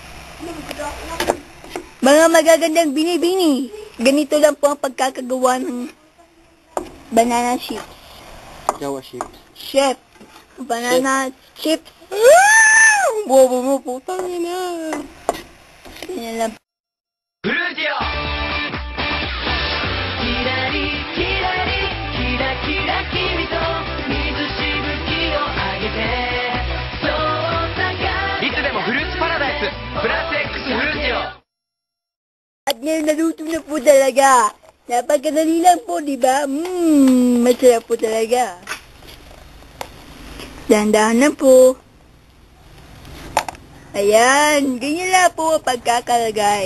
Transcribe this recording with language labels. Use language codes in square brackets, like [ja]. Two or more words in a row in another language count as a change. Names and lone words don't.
[tl] Mga magagandang binibini. Ganito lang po ang pagkakagawa ng [en] banana chips. [tl] Jawa chips. Chef. [en] Banana chips. [tl] Bobo mo, putang ina. Yan lang. [ja] フルーティオキラリキラリキラキラ君と水しぶきをあげてそうさがいつでもフルーツパラダイスプラス X フルーティオ [tl] At ngayon naluto na po talaga. Napagkadali lang po, di ba? Masarap po talaga. Dahan-dahan na po. Ayan, ganyan lang po ang pagkakalagay.